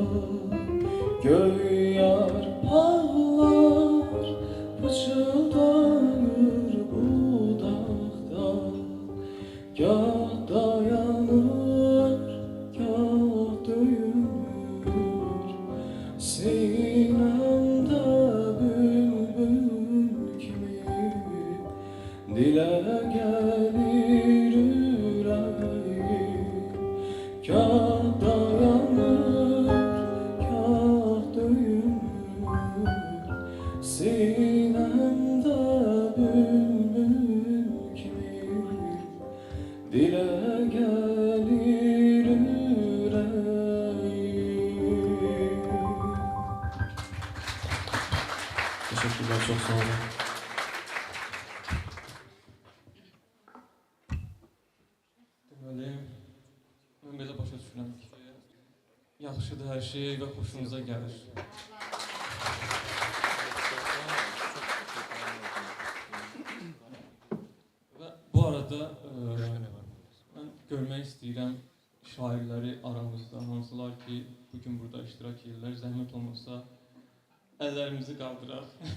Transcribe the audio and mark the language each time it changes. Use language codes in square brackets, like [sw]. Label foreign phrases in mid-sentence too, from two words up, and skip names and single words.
[az] Göy yarpaqlar pıçıldanır budaqda. Gah dayanır, gah döyünür. [tr] Sinemde bülbül kimi dile gelir yüreğim, [az] kah dayanır, kah döyünür. [tr] Sinemde bülbül kimi dile gelir yüreğim. Teşekkürler, çok sağ olun. [az] Deməli, mən belə başa düşürəm ki, yaxşıdır hər şey və xoşunuza gəlir. Və bu arada mən görmək istəyirəm şairləri aramızda, hansılar ki, bugün burada iştirak edirlər, zəhmət olmasa əllərimizi qaldıraq.